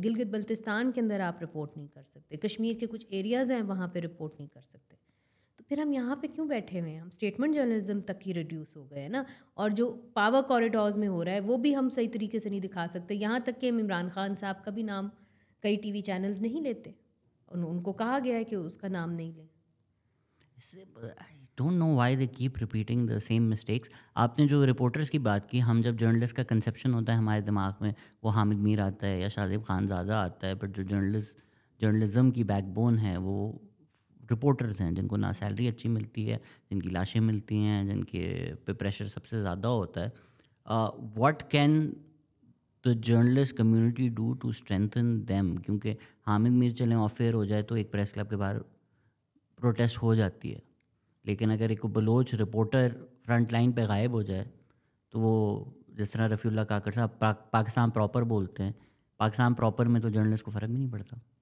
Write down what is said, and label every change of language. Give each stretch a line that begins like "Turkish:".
Urdu: گلگت بلتستان کے اندر آپ رپورٹ نہیں کر سکتے, کشمیر کے کچھ ایریاز ہیں وہاں پہ رپورٹ نہیں کر سکتے. تو پھر ہم یہاں پہ کیوں بیٹھے ہوئے ہیں؟ ہم اسٹیٹمنٹ جرنلزم تک ہی ریڈیوس ہو گئے ہیں نا. اور جو پاور کوریڈورز میں ہو رہا ہے وہ بھی ہم صحیح طریقے سے نہیں دکھا سکتے. یہاں تک کہ ہم عمران خان صاحب کا بھی نام کئی ٹی وی چینلز نہیں لیتے, ان کو کہا گیا ہے کہ اس کا نام نہیں لیں.
English: I don't know why they keep repeating the same mistakes.
Urdu: آپ نے جو رپورٹرس کی بات کی, ہم جب جرنلسٹ کا کنسیپشن ہوتا ہے ہمارے دماغ میں وہ حامد میر آتا ہے یا شاذیب خان زادہ آتا ہے, بٹ جو جرنلزم کی بیک بون ہے وہ رپورٹرز ہیں, جن کو نہ سیلری اچھی ملتی ہے, جن کی لاشیں ملتی ہیں, جن کے پہ پریشر سب سے زیادہ ہوتا ہے.
English: What can the journalist community do to strengthen them?
Urdu: کیونکہ حامد میر چلیں آف ایئر ہو جائے تو ایک پریس کلب کے باہر پروٹیسٹ ہو جاتی ہے, لیکن اگر ایک بلوچ رپورٹر فرنٹ لائن پہ غائب ہو جائے تو وہ, جس طرح رفیع اللہ کاکڑ صاحب پاکستان پراپر بولتے ہیں, پاکستان پراپر میں تو جرنلسٹ کو فرق بھی نہیں پڑتا.